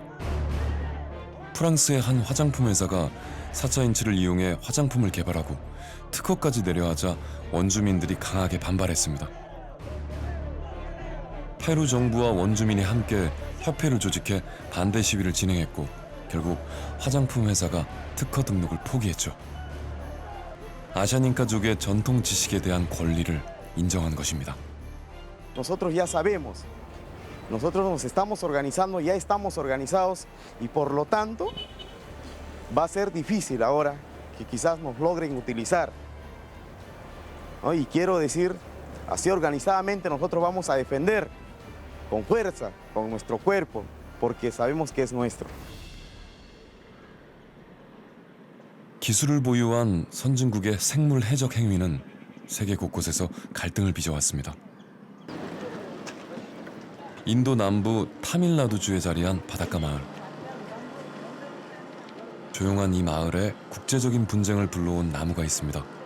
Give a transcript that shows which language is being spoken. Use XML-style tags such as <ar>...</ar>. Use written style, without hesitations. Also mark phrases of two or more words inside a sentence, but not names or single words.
<ko>프랑스의 한 화장품 회사가 사차인치를 이용해 화장품을 개발하고 특허까지 내려하자 원주민들이 강하게 반발했습니다. 페루 정부와 원주민이 함께 협회를 조직해 반대 시위를 진행했고 결국 화장품 회사가 특허 등록을 포기했죠. 아샤닌카족의 전통 지식에 대한 권리를 인정한 것입니다.</ko> <es>Nosotros ya sabemos, nosotros nos estamos organizando, ya estamos organizados y por lo tanto va a ser difícil ahora que quizás nos logren utilizar, ¿no? Y quiero decir, así organizadamente nosotros vamos a defender con fuerza, con nuestro cuerpo, porque sabemos que es nuestro.</es> <ko>기술을 보유한 선진국의 생물 해적 행위는 세계 곳곳에서 갈등을 빚어왔습니다. 인도 남부 타밀나두주에 자리한 바닷가 마을. 조용한 이 마을에 국제적인 분쟁을 불러온 나무가 있습니다.</ko>